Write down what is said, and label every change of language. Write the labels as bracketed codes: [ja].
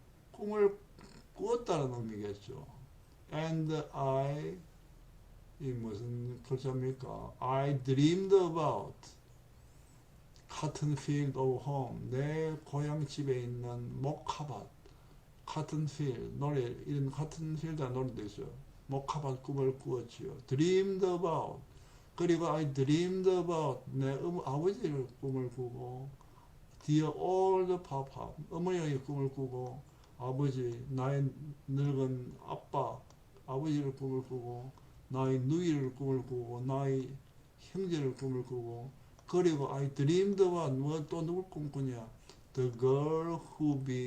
[ko] 꿈을 꾸었다는 의미겠죠. And 이 무슨 글자입니까? [en] I dreamed about cotton field of home. [ko] 내 고향 집에 있는 목화밭. [en] cotton field [ko] 노래 이런 cotton field라는 노래도 있어요. 목화밭 꿈을 꾸었지요. [en] dreamed about. [ko] 그리고 [en] I dreamed about [ko] 내 아버지를 꿈을 꾸고 [en] dear old papa [ko] 어머니의 꿈을 꾸고 아버지 나의 늙은 아빠 아버지를 꿈을 꾸고 나의 누이를 꿈을 꾸고 나의 형제를 꿈을 꾸고 그리고 I dreamed about 뭐 또 누굴 꿈꾸냐 [en] the girl who